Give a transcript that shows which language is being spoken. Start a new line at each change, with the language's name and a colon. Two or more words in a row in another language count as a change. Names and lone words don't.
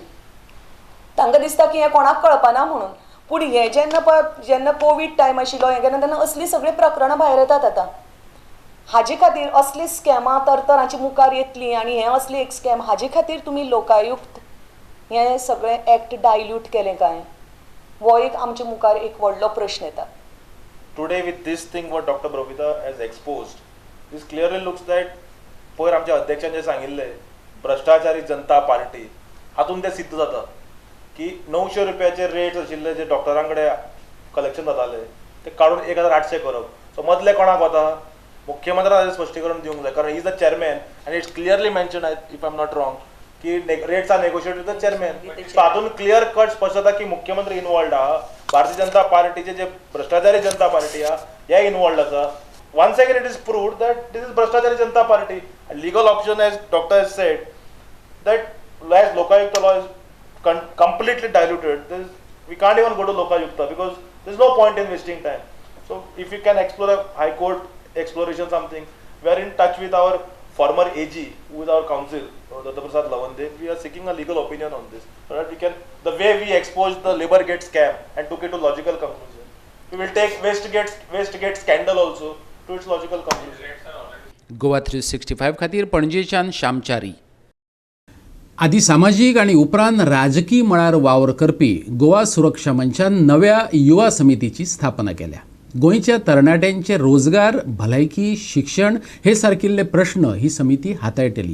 Konkani: तांकां दिसता की हें कोणाक कळपाना म्हणून पूण हें जेन्ना कोवीड टायम आशिल्लो हें केन्ना तेन्ना असलीं सगळीं प्रकरणां भायर येतात आतां. हाजे खातीर असली स्कॅमां तरतरांची मुखार येतलीं आनी हें असली एक स्कॅम हाजे खातीर तुमी लोकायुक्त हें सगळें
English: act dilute
Konkani: केलें काय हो एक आमचे मुखार एक व्हडलो प्रश्न येता.
English: Today with this thing what Dr. Brovita has exposed, this clearly looks that
Konkani: पयर आमच्या अध्यक्षान जे सांगिल्लें भ्रष्टाचारी जनता पार्टी हातून तें सिद्ध जाता की 900 रुपयाचे रेट आशिल्ले जे डॉक्टरां कडेन कलेक्शन जाताले ते काडून 1800 करप. सो मदले कोणाक वता मुख्यमंत्र्यान हाजें स्पश्टीकरण दिवंक जाय कारण
English: he is the chairman आनी it's clearly mentioned if I am not wrong की rates are negotiate with the chairman.
Konkani: सो हातून
English: clear cut
Konkani: स्पश्ट जाता की मुख्यमंत्री इन्वॉल्ड आहा भारतीय जनता पार्टीचे जे भ्रष्टाचारी जनता पार्टी आहा हे इन्वॉल्ड आसा.
English: Once again, it is proved that this is Bhrashtachari Janata Party. A legal option, as doctor has said, that as Lokayukta law is completely diluted, we can't even go to Lokayukta because there's no point in wasting time. So, if we can explore a High Court exploration something, we are in touch with our former AG, who is our counsel, Datta Prasad Lavande. We are seeking a legal opinion on this, so that we can, the way we exposed the Labour Gate scam and took it to logical conclusion, we will take Westgate scandal also to its logical conclusion.
Konkani: गोवा 365 खातीर पणजेच्यान श्यामचारी. आदी सामाजीक आनी उपरांत राजकी मळार वावर करपी गोवा सुरक्षा मंचान नव्या युवा समितीची स्थापना केल्या. गोंयच्या तरणाट्यांचे रोजगार भलायकी शिक्षण हे सारकिल्ले प्रश्न ही समिती हाताळटली.